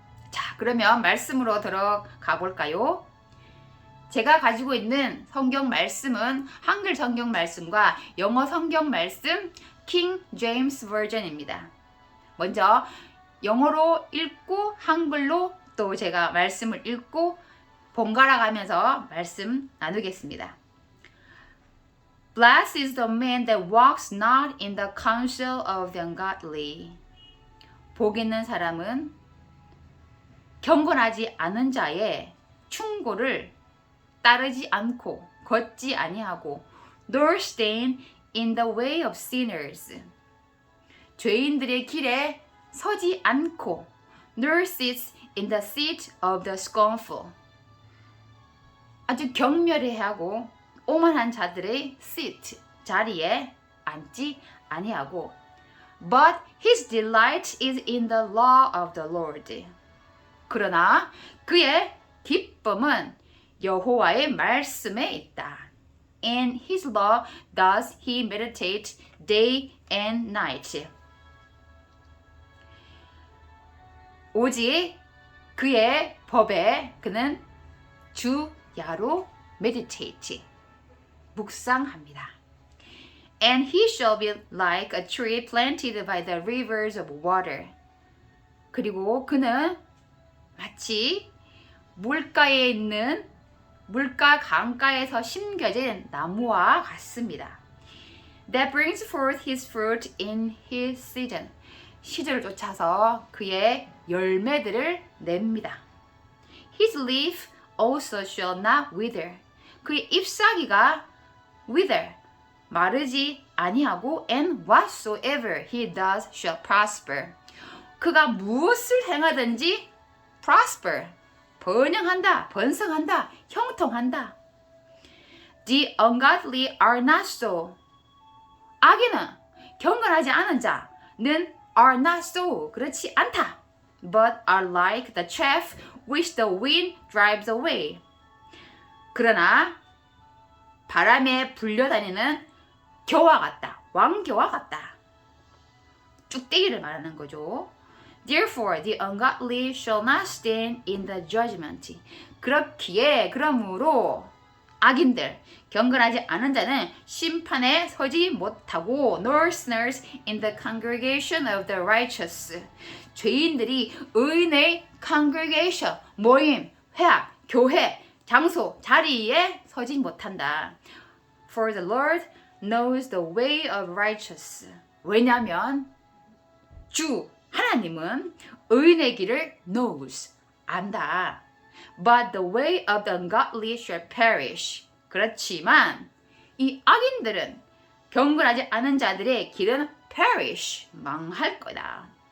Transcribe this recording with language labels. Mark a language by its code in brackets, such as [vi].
[ko] 자, 그러면 말씀으로 들어가 볼까요? 제가 가지고 있는 성경 말씀은 한글 성경 말씀과 영어 성경 말씀 킹 제임스 버전입니다. 먼저 영어로 읽고 한글로 또 제가 말씀을 읽고 번갈아 가면서 말씀 나누겠습니다. [en] Blessed is the man that walks not in the counsel of the ungodly. [ko] 복 있는 사람은 경건하지 않은 자의 충고를 따르지 않고 걷지 아니하고 [en] nor stand in the way of sinners. [ko] 죄인들의 길에 서지 않고 [en] nor sits in the seat of the scornful. [ko] 아주 경멸해하고 오만한 자들의 seat, 자리에 앉지 아니하고 [en] but his delight is in the law of the Lord. [ko] 그러나 그의 기쁨은 여호와의 말씀에 있다. [en] In his law does he meditate day and night. [ko] 오직 그의 법에 그는 주야로 meditate, 묵상합니다. [en] And he shall be like a tree planted by the rivers of water. [ko] 그리고 그는 마치 물가에 있는 물가 강가에서 심겨진 나무와 같습니다. [en] That brings forth his fruit in his season. [ko] 시절을 쫓아서 그의 열매들을 냅니다. [en] His leaf also shall not wither. [ko] 그의 잎사귀가 [en] wither, [ko] 마르지 아니하고 [en] and whatsoever he does shall prosper. [ko] 그가 무엇을 행하든지 prosper, 번영한다, 번성한다, 형통한다. [en] The ungodly are not so. [ko] 악인은 경건하지 않은 자는 [en] are not so, [ko] 그렇지 않다. [en] But are like the chaff which the wind drives away. [ko] 그러나 바람에 불려다니는 겨와 같다. 왕겨와 같다. 쭉대기를 말하는 거죠. [en] Therefore the ungodly shall not stand in the judgment. [ko] 그렇기에 그러므로 악인들, 경건하지 않은 자는 심판에 서지 못하고 [en] nor sinners in the congregation of the righteous. [ko] 죄인들이 의인의 congregation, 모임, 회합, 교회, 장소, 자리에 서지 못한다. [en] For the Lord knows the way of righteous. [ko] 왜냐하면 주 하나님은 의인의 길을 knows, 안다. [en] But the way of the ungodly shall perish. [ko] 그렇지만 이 악인들은, 경건하지 않은 자들의 길은 perish, 망할 거다.